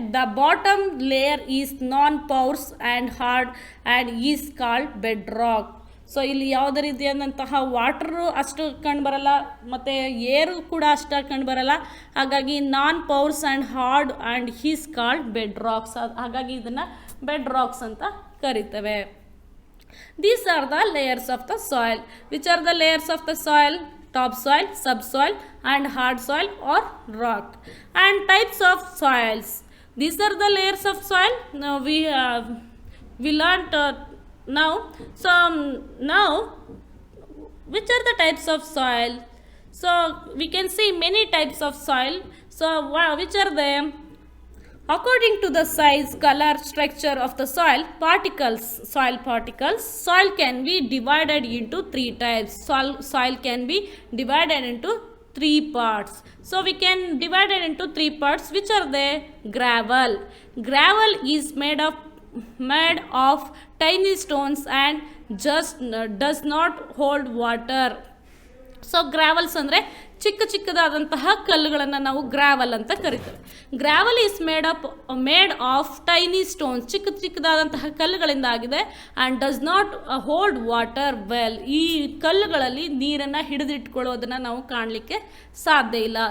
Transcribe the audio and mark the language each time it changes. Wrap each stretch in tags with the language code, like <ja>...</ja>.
<en>The bottom layer is non porous and hard and is called bedrock.</en> <kn>So ಇಲ್ಲಿ ಯಾವುದೇ ರೀತಿಯಾದಂತಹ water ಅಷ್ಟು ಕಂಡುಬರಲ್ಲ ಮತ್ತು ಏರು ಕೂಡ ಅಷ್ಟು ಕಂಡುಬರಲ್ಲ.</kn> <en>ಹಾಗಾಗಿ non porous and hard and is called bedrocks.</en> <kn>ಹಾಗಾಗಿ ಇದನ್ನು ಬೆಡ್ ರಾಕ್ಸ್ ಅಂತ ಕರಿತೇವೆ.</kn> <en>These are the layers of the soil. Which are the layers of the soil? Topsoil, subsoil and hard soil or rock. And types of soils. These are the layers of soil. Now we learnt now. So now which are the types of soil? So we can see many types of soil. So which are they? According to the size, color, structure of the soil particles, soil can be divided into 3 types. Soil can be divided into 3 parts. So we can divide it into 3 parts. Which are they? Gravel. Gravel is made of tiny stones and just does not hold water.</en> <kn>So ಗ್ರಾವಲ್ಸ್ ಅಂದರೆ ಚಿಕ್ಕ ಚಿಕ್ಕದಾದಂತಹ ಕಲ್ಲುಗಳನ್ನು ನಾವು ಗ್ರಾವಲ್ ಅಂತ ಕರಿತೇವೆ.</kn> <en>gravel is made of tiny stones,</en> <kn>ಚಿಕ್ಕ ಚಿಕ್ಕದಾದಂತಹ ಕಲ್ಲುಗಳಿಂದ ಆಗಿದೆ.</kn> <en>And does not hold water well.</en> <kn>ಈ ಕಲ್ಲುಗಳಲ್ಲಿ ನೀರನ್ನು ಹಿಡಿದಿಟ್ಕೊಳ್ಳೋದನ್ನು ನಾವು ಕಾಣಲಿಕ್ಕೆ ಸಾಧ್ಯ ಇಲ್ಲ.</kn>